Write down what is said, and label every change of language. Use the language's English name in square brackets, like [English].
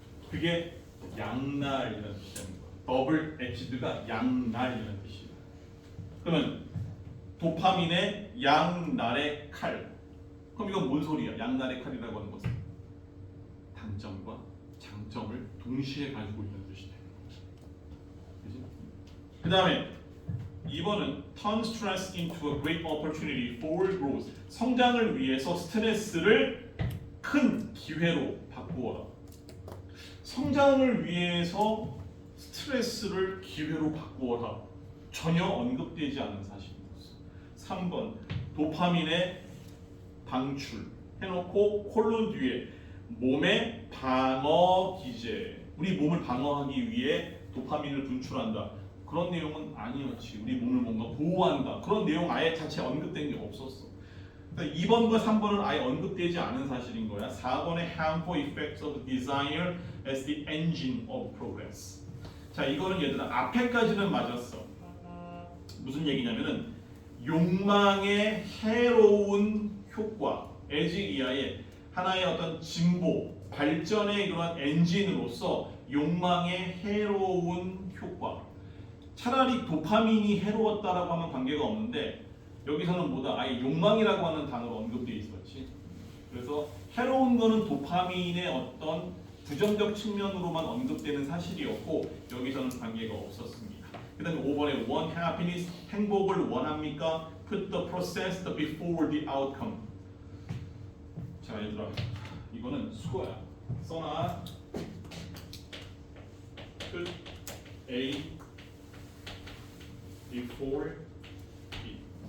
[Korean] 그게 양날이라는 뜻이라는 거야. 더블 에치드가 양날이라는 뜻이야. 그러면 도파민의 양날의 칼. 그럼 이건 뭔 소리야? 양날의 칼이라고 하는 것은 단점과 장점을 동시에 가지고 있는 뜻이 되는 거지. 그지? 그 다음에 2번은 [English] turn stress into a great opportunity for growth. [Korean] 성장을 위해서 스트레스를 큰 기회로 바꾸어라. 성장을 위해서 스트레스를 기회로 바꾸어라. 전혀 언급되지 않은 사실입니다. 3번 도파민의 방출 해놓고 콜론 뒤에 몸의 방어 기제. 우리 몸을 방어하기 위해 도파민을 분출한다. 그런 내용은 아니었지. 우리 몸을 뭔가 보호한다. 그런 내용 아예 자체 언급된 게 없었어. 2번과 3번은 아예 언급되지 않은 사실인 거야. 4번의 [English] harmful effects of desire as the engine of progress. [Korean] 자, 이거는 얘들아 앞에까지는 맞았어. 무슨 얘기냐면은 욕망의 해로운 효과, as 이하의 하나의 어떤 진보, 발전의 그러한 엔진으로서 욕망의 해로운 효과. 차라리 도파민이 해로웠다라고 하면 관계가 없는데 여기서는 뭐다? 아예 욕망이라고 하는 단어로 언급되어 있었지. 그래서 해로운 거는 도파민의 어떤 부정적 측면으로만 언급되는 사실이었고 여기서는 관계가 없었습니다. 그 다음에 5번에 [English] want happiness, [Korean] 행복을 원합니까? [English] Put the process before the outcome. [Korean] 자 얘들아 이거는 수거야. 써놔. [English] Put A before B.